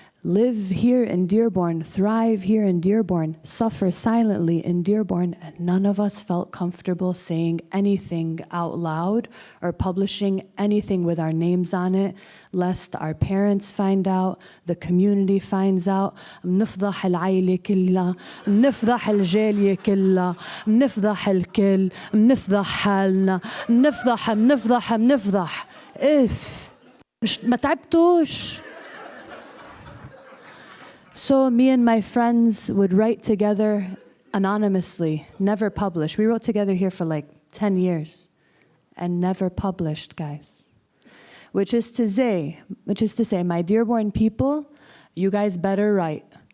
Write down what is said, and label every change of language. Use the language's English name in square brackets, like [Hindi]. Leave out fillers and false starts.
[English] live here in Dearborn, thrive here in Dearborn, suffer silently in Dearborn, and none of us felt comfortable saying anything out loud or publishing anything with our names on it, lest our parents find out, the community finds out. [Arabic] بنفضح العيلة كلها، بنفضح الجالية كلها، بنفضح الكل، بنفضح حالنا، بنفضح. ما تعبتوش. [English] So me and my friends would write together anonymously, never publish. We wrote together here for like 10 years and never published, guys. Which is to say, my Dearborn people, you guys better write.